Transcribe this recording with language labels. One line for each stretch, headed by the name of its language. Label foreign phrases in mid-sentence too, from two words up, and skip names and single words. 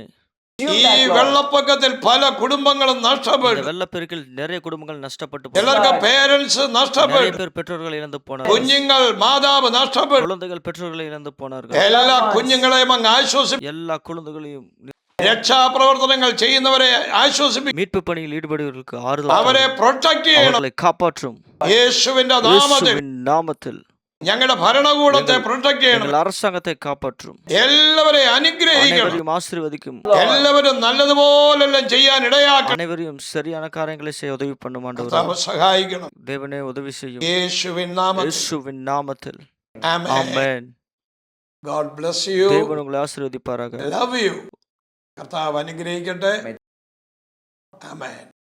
Malayalam: ഈ വെള്ളപ്പൊക്കത്തിൽ പല കുടുംബങ്ങളും
Tamil: இந்த
Malayalam: നഷ്ടപ്പെട്ടു.
Tamil: வெள்ளப்பெருக்கில் நிறைய குடும்பங்கள் நஷ்டப்பட்டு
Malayalam: ചിലർക്ക്
Tamil: போனார்கள்.
Malayalam: പേരൻസ്
Tamil: நிறைய
Malayalam: നഷ്ടപ്പെട്ടു.
Tamil: பேர் பெற்றோர்கள் இழந்து போனார்கள்.
Malayalam: കുഞ്ഞുങ്ങൾ മാതാവ് നഷ്ടപ്പെട്ടു.
Tamil: குழந்தைகள் பெற்றோர்களை இழந்து போனார்கள்.
Malayalam: എല്ലാ കുഞ്ഞുങ്ങളെയും അങ്ങ് ആശ്വസിപ്പിക്കും.
Tamil: எல்லா குழந்தைகளையும்
Malayalam: രക്ഷാപ്രവർത്തനങ്ങൾ ചെയ്യുന്നവരെ ആശ്വസിപ്പിക്കും.
Tamil: மீட்பு பணியில் ஈடுபடுவதற்கு ஆறுதல்
Malayalam: അവരെ
Tamil: தாரும்.
Malayalam: പ്രൊട്ടക്ട് ചെയ്യണം.
Tamil: அவர்களை காப்பாற்றும்.
Malayalam: യേശുവിന്റെ നാമത്തിൽ
Tamil: இயேசுவின் நாமத்தில்
Malayalam: ഞങ്ങളുടെ ഭരണകൂടത്തെ പ്രൊട്ടക്ട് ചെയ്യണം.
Tamil: எங்கள் அரசாங்கத்தை காப்பாற்றும்.
Malayalam: എല്ലാവരെയും അനുഗ്രഹിക്കണം.
Tamil: அனைவரையும் ஆசீர்வதிக்கும்.
Malayalam: എല്ലാവരും നല്ലതുപോലെല്ലാം ചെയ്യാൻ ഇടയാക്കണം.
Tamil: அனைவரையும் சரியான காரியங்களை செய்ய உதவி பண்ணும் ஆண்டவரே.
Malayalam: കർത്താവ് സഹായിക്കണം.
Tamil: தேவனே உதவி செய்யும்.
Malayalam: യേശുവിൻ നാമത്തിൽ.
Tamil: இயேசுவின் நாமத்தில்.
Malayalam: ആമേൻ.
Tamil: ஆமென்.
English: God bless you.
Tamil: தேவன் உங்களை ஆசீர்வதிப்பாராக.
English: Love you.
Malayalam: കർത്താവ് അനുഗ്രഹിക്കട്ടെ. ആമേൻ.